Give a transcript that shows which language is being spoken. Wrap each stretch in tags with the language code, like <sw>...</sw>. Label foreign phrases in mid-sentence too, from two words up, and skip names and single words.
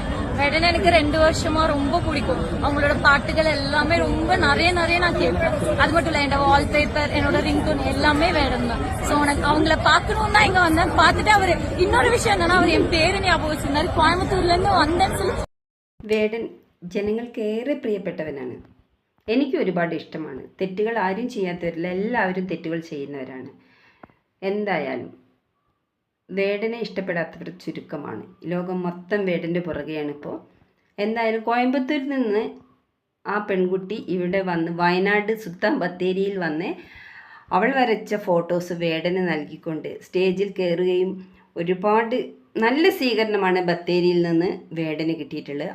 <ta>வேடன் எனக்கு 2 வருஷமா ரொம்ப பிடிக்கும். அவங்களோட பாட்டுகள் எல்லாமே ரொம்ப நிறைய நான் கேட்பேன். அது மட்டும் இல்ல, என்னோட வால்பேப்பர், என்னோட ரிங்டோன் எல்லாமே வேடன் தான். சோ எனக்கு அவங்கள பாக்கணும் தான் இங்க வந்தேன். பாத்துட்டு அவரு இன்னொரு விஷயம் என்னன்னா, அவர் என் பேரு ஞாபகம் வச்சிருந்தாரு. கோயம்புத்தூர்ல இருந்து வந்தேன்னு சொல்லி.</ta> <ml>വേടൻ ജനങ്ങൾക്ക് ഏറെ പ്രിയപ്പെട്ടവനാണ്. എനിക്ക് ഒരുപാട് ഇഷ്ടമാണ്. തെറ്റുകൾ ആരും ചെയ്യാത്തവരില്ല, എല്ലാവരും തെറ്റുകൾ ചെയ്യുന്നവരാണ്. എന്തായാലും വേടനെ ഇഷ്ടപ്പെടാത്തവർ ചുരുക്കമാണ്. ലോകം മൊത്തം വേടൻ്റെ പുറകെയാണ് ഇപ്പോൾ. എന്തായാലും കോയമ്പത്തൂരിൽ നിന്ന് ആ പെൺകുട്ടി ഇവിടെ വന്ന് വയനാട് സുൽത്താൻ ബത്തേരിയിൽ വന്ന് അവൾ വരച്ച ഫോട്ടോസ് വേടന് നൽകിക്കൊണ്ട് സ്റ്റേജിൽ കയറുകയും ഒരുപാട് നല്ല സ്വീകരണമാണ് ബത്തേരിയിൽ നിന്ന് വേടന് കിട്ടിയിട്ടുള്ളത്.</ml>